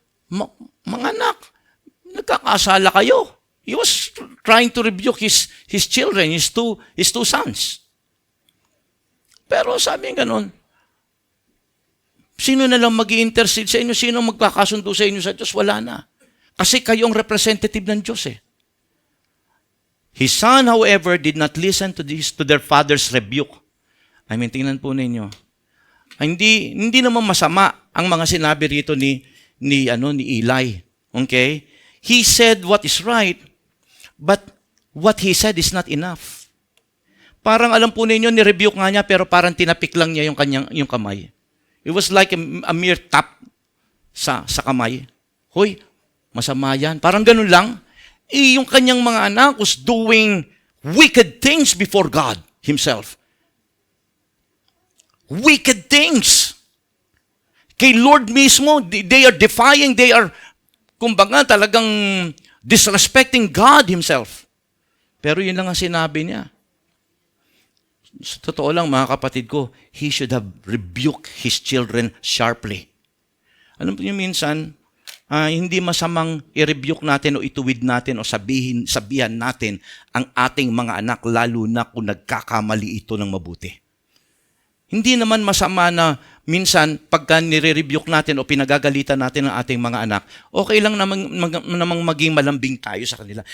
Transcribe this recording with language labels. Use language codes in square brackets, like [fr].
[tl] Mga anak, nagkakasala kayo. [en] He was trying to rebuke his children, his two sons. [tl] Pero sabi nga ganun, sino na lang mag-i-intercede sa inyo? Sino magkakasundo sa inyo sa Diyos? Wala na. Kasi kayo ang representative ng Diyos eh. [en] His son, however, did not listen to their father's rebuke. [tl] Tingnan po ninyo. Hindi naman masama ang mga sinabi rito ni Eli. [en] Okay? He said what is right, but what he said is not enough. [tl] Parang alam po ninyo, ni-rebuke nga niya, pero parang tinapik lang niya yung kamay. [en] It was like a mere tap [tl] sa kamay. Hoy, masama yan. Parang ganun lang. Yung kanyang mga anak [en] was doing wicked things before God Himself. Wicked things. [tl] Kay Lord mismo, [en] they are defying, they are, [tl] kumbaga, talagang [en] disrespecting God Himself. [tl] Pero yun lang ang sinabi niya. Sa totoo lang, mga kapatid ko, [en] he should have rebuked his children sharply. [tl] Alam po niyo minsan, hindi masamang i-rebuke natin o ituwid natin o sabihan natin ang ating mga anak, lalo na kung nagkakamali ito ng mabuti. Hindi naman masama na minsan pagka nire-rebuke natin o pinagagalitan natin ang ating mga anak, okay lang namang maging malambing tayo sa kanila.